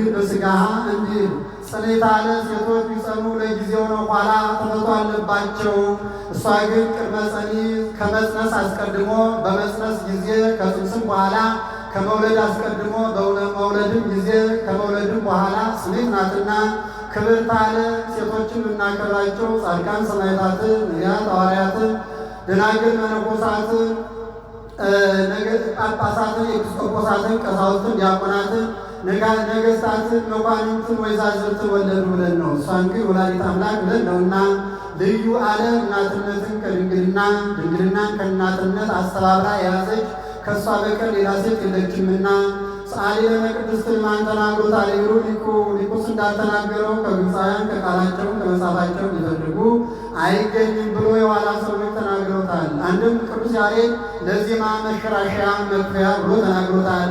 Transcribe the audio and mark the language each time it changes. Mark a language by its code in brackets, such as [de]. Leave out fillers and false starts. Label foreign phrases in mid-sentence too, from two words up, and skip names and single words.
[am] በሥጋሃ እንዲል ጽኔት አለ ሴቶች ቢጸኑ ለጊዜው ነው፣ ኋላ ተፈቶ አለባቸው። እሷ ግን [gez] ቅድመ ጸኒስ [am] ከመጽነስ አስቀድሞ በመጽነስ ጊዜ ከጽንስም በኋላ ከመውለድ አስቀድሞ በመውለድም ጊዜ ከመውለድም በኋላ ጽኔት ናትና። ክብርት አለ ሴቶችን ብናከብራቸው ጻድቃን ሰማዕታትን፣ ነቢያት፣ ሐዋርያትን፣ ደናግል መነኮሳትን፣ ጳጳሳትን፣ ኤጲስቆጶሳትን፣ ቀሳውስትን፣ ዲያቆናትን፣ ነገሥታትን፣ መኳንንትን፣ ወይዛዝርትን ወለዱ ብለን ነው። እሷን ግን [gez] ወላዲተ አምላክ [am] ብለን ነውና ልዩ አለ እናትነትን ከድንግልና ድንግልናን ከእናትነት አስተባብራ የያዘች ከእሷ በቀር ሌላ ሴት የለችምና። [gez] ሰአሊ ለነ [am] ቅድስት ማን ተናግሮታል ይሉ ሊቁስ እንዳልተናገረው ከግብፃውያን ከቃላቸው ከመጽሐፋቸው ሊፈልጉ አይገኝም ብሎ የኋላ ሰዎች ተናግረውታል። አንድም ቅዱስ ያሬድ ለዜማ መሸራሸያ መክፈያ ብሎ ተናግሮታል።